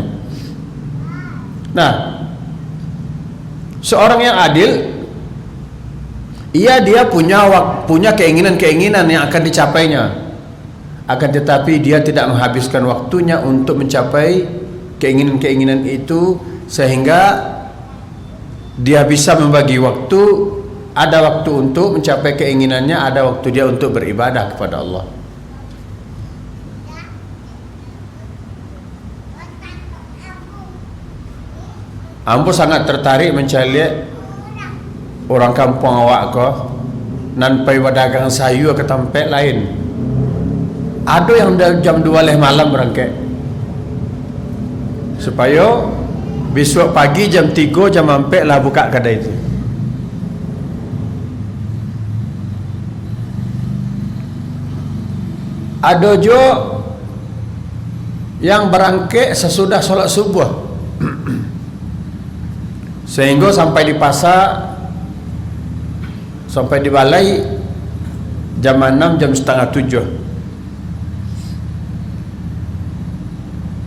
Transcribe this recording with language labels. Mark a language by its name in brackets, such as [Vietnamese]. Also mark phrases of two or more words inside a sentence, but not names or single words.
[Indonesian] Nah, seorang yang adil, dia punya keinginan-keinginan yang akan dicapainya, akan tetapi dia tidak menghabiskan waktunya untuk mencapai keinginan-keinginan itu, sehingga dia bisa membagi waktu ada waktu untuk mencapai keinginannya, ada waktu dia untuk beribadah kepada Allah. [Minangkabau] Ambo sangat tertarik mencari orang kampung awak ko nan pai wadagang sayu ke tempat lain. [Indonesian] Ada yang jam 2 malam berangkat supaya besok pagi jam 3 jam 4 lah buka kedai itu. Ada jo yang berangkat sesudah solat subuh sehingga sampai di pasar, sampai di balai jam 6 jam setengah 7.